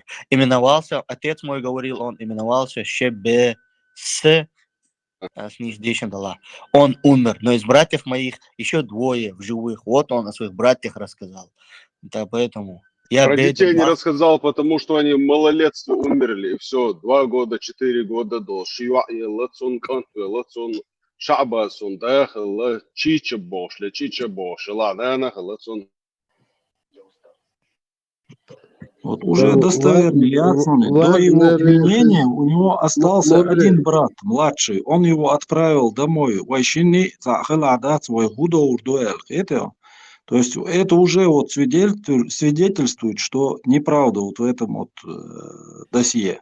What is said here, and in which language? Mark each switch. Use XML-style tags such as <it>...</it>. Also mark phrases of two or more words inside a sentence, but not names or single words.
<ru>Именовался, отец мой говорил, он именовался ШБС, он умер, но из братьев моих еще двое в живых. Вот он о своих братьях рассказал. Да, поэтому я Про беден, детей не рассказал, потому что они в малолетстве умерли. И все, 2 года, 4 года до. Шабасон, да, чича бош, ладно, Вот уже достоверно ясно. До его пленения у него остался один брат, младший. Он его отправил домой. То есть это уже вот свидетельствует, что неправда вот в этом вот досье.</ru>